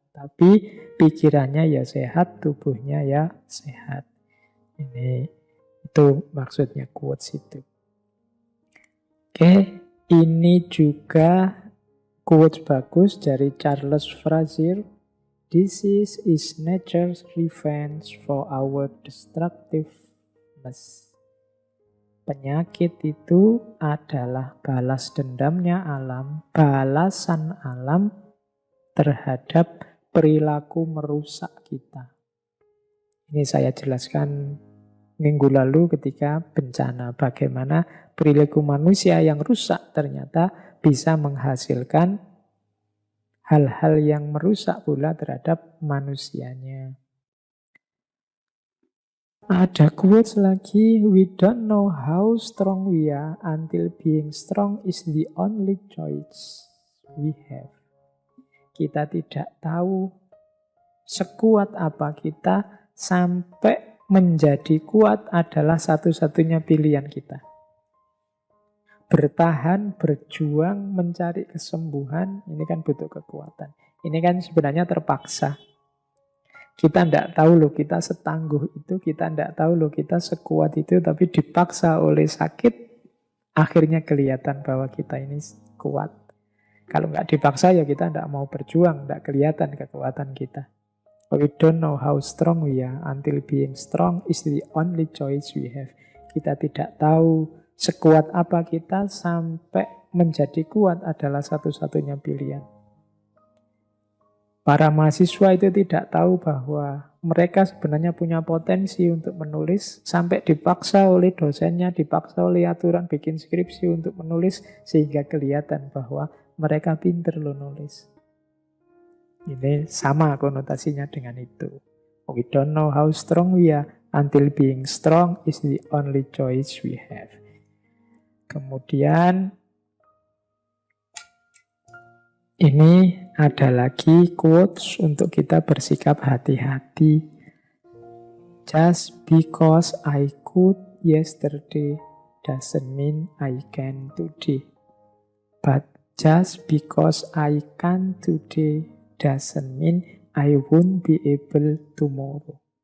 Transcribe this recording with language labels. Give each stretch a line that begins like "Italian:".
Indonesian: Tapi pikirannya ya sehat, tubuhnya ya sehat. Itu maksudnya quotes itu. Oke, ini juga quotes bagus dari Charles Frazier.
English: Disease is nature's revenge for our destructiveness.
Indonesian: Penyakit itu adalah balas dendamnya alam, balasan alam terhadap perilaku merusak kita. Ini saya jelaskan minggu lalu ketika bencana. Bagaimana perilaku manusia yang rusak ternyata bisa menghasilkan hal-hal yang merusak pula terhadap manusianya. Ada quotes lagi,
English: we don't know how strong we are until being strong is the only choice we have.
Indonesian: Kita tidak tahu sekuat apa kita sampai menjadi kuat adalah satu-satunya pilihan kita. Bertahan, berjuang, mencari kesembuhan, ini kan butuh kekuatan. Ini kan sebenarnya terpaksa. Kita tidak tahu loh kita setangguh itu, kita tidak tahu loh kita sekuat itu, tapi dipaksa oleh sakit, akhirnya kelihatan bahwa kita ini kuat. Kalau nggak dipaksa ya kita tidak mau berjuang, tidak kelihatan kekuatan kita.
English: We don't know how strong we are until being strong is the only choice we have.
Indonesian: Kita tidak tahu sekuat apa kita sampai menjadi kuat adalah satu-satunya pilihan. Para mahasiswa itu tidak tahu bahwa mereka sebenarnya punya potensi untuk menulis sampai dipaksa oleh dosennya, dipaksa oleh aturan bikin skripsi untuk menulis sehingga kelihatan bahwa mereka pinter loh nulis. Ini sama konotasinya dengan itu.
English: We don't know how strong we are until being strong is the only choice we have.
Indonesian: Kemudian ini ada lagi quotes untuk kita bersikap hati-hati.
English: Just because I could yesterday doesn't mean I can today. But just because I can today doesn't mean I won't be able tomorrow.